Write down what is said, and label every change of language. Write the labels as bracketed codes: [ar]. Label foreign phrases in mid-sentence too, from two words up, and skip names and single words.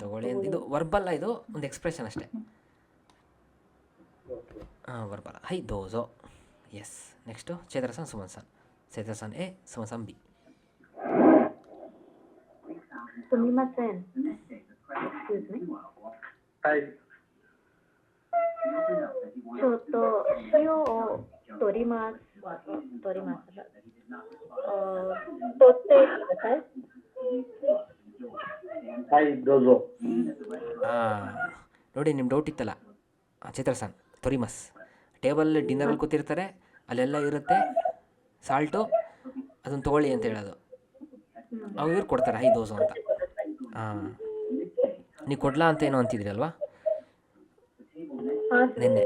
[kn] ತಗೊಳ್ಳಿ ಅಂತ ಇದು ವರ್ಬಲ್ಲ, ಇದು ಒಂದು ಎಕ್ಸ್ಪ್ರೆಷನ್ ಅಷ್ಟೇ. ಹಾಂ ವರ್ಬಲ್ಲ. [ja] はい、どうぞ. [kn] ಎಸ್. ನೆಕ್ಸ್ಟು ಚೇತರಸನ್ ಸುಮನ್ಸನ್. ಚೇತರಸನ್ ಎ, ಸುಮನ್ಸನ್ ಬಿ. ಸುಮಿಮಸೆನ್. [en] excuse me. [ja] はい。ちょっと塩を取ります。取ります。取ってください。はい、どうぞ。 [kn] ಹಾಂ ನೋಡಿ, ನಿಮ್ಮ ಡೌಟ್ ಇತ್ತಲ್ಲ ಚೇತರಸನ್ ತೊರಿಮಸ್. ಟೇಬಲಲ್ಲಿ ಡಿನ್ನರಲ್ಲಿ ಕೂತಿರ್ತಾರೆ, ಅಲ್ಲೆಲ್ಲ ಇರುತ್ತೆ ಸಾಲ್ಟು, ಅದನ್ನು ತೊಗೊಳ್ಳಿ ಅಂತ ಹೇಳೋದು. ಅವು ಇವ್ರು ಕೊಡ್ತಾರೆ [ja] はい、どうぞ [kn] ಅಂತ. ಹಾಂ ನೀವು ಕೊಡ್ಲಾ ಅಂತ ಏನೋ ಅಂತಿದ್ರಿ ಅಲ್ವಾ ನಿನ್ನೆ?